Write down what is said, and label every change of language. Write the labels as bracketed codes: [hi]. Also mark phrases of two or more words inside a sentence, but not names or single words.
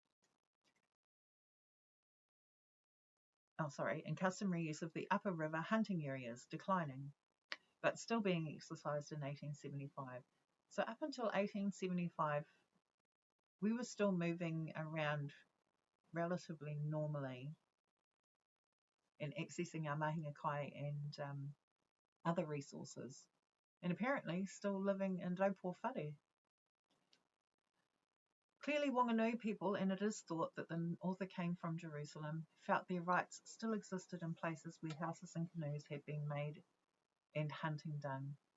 [en] And customary use of the upper river hunting areas declining, but still being exercised in 1875. So up until 1875, we were still moving around relatively normally and accessing our [mi] mahinga kai [en] and other resources, and apparently still living in [mi] Raupo Whare. [en] Clearly, Whanganui people, and it is thought that the author came from Jerusalem, felt their rights still existed in places where houses and canoes had been made and hunting done.